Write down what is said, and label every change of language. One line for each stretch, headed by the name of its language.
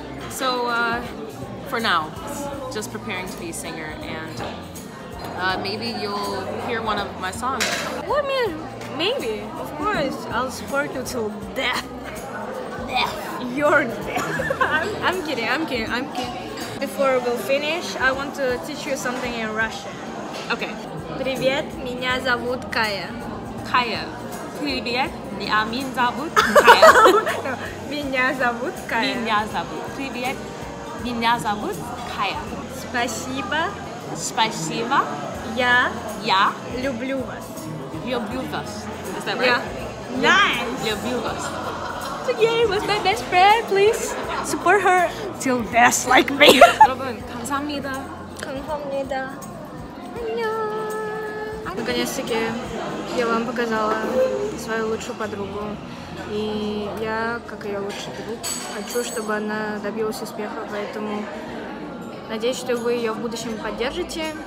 English: So for now, just preparing to be a singer, and maybe you'll hear one of my songs. Well, I mean, maybe. Of course, I'll support you till death. Your death. I'm kidding. Before we'll finish, I want to teach you something in Russian. Okay.
Russian: Привет, меня зовут Kaya. Kaya. Привет, меня зовут Kaya. Меня зовут Kaya. Меня зовут. Привет, меня зовут Kaya. Спасибо. Спасибо. Я люблю вас. Люблю вас.
English: Is that right? Yeah. Nice.
Russian: Люблю вас.
English: Yay, was my best friend. Please support her till death like me.
Korean: 여러분 감사합니다. 감사합니다. 안녕.
Russian: Наконец-таки я вам показала свою лучшую подругу. И я, как ее лучший друг, хочу, чтобы она добилась успеха, поэтому надеюсь, что вы ее в будущем поддержите.